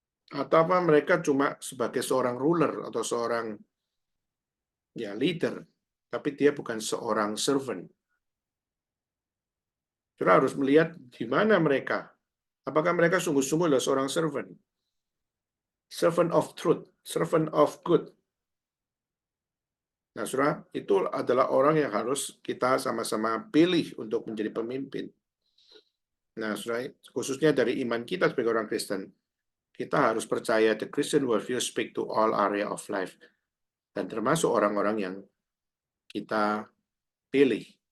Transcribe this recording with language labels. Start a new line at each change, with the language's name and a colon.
Indonesian: Atau apa mereka cuma sebagai seorang ruler atau seorang leader, tapi dia bukan seorang servant. Kita harus melihat di mana mereka. Apakah mereka sungguh-sungguh adalah seorang servant?
English: Servant of truth, servant of good.
Indonesian: Nah, saudara, itu adalah orang yang harus kita sama-sama pilih untuk menjadi pemimpin. Nah, saudara, khususnya dari iman kita sebagai orang Kristen, kita harus percaya
English: the Christian worldview speak to all area of life.
Indonesian: Dan termasuk orang-orang yang kita pilih.